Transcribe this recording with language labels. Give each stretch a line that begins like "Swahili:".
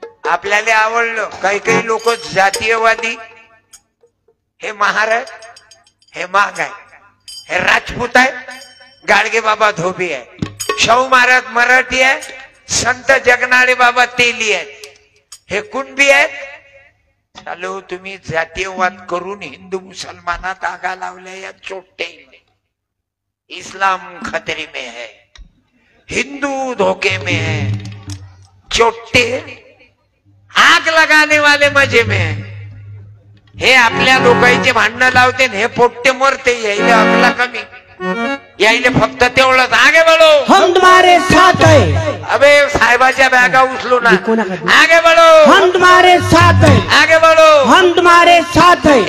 Marathi: आपल्याला आवडलं. काही काही लोक जातीयवादी, हे महाराज, हे माग आहे, हे राजपूत आहे, गाडगे बाबा धोबी आहे. शाहू महाराज मराठी आहे, संत जगनाळे बाबा तेली आहेत, हे कुणबी आहेत। चालो तुम्ही जातीयवाद करून हिंदू मुसलमानात आगा लावल्या या चोट्टे।
Hindi: इस्लाम खतरे में है, हिंदू धोखे में है, चोट्टे आग लगाने वाले मजे में है।
Marathi: हे आपल्या लोकांचे भांडणं लावते, हे पोट्टे मरते, यायला अकला कमी, यायले फक्त तेवढंच
Hindi: आगे बढो, हम तुम्हारे साथ है,
Marathi: अबे साहेबाच्या बॅगा उचलू ना,
Hindi: कोणा का? आगे बढो, हम तुम्हारे साथ है, आगे बढो, हम तुम्हारे साथ है।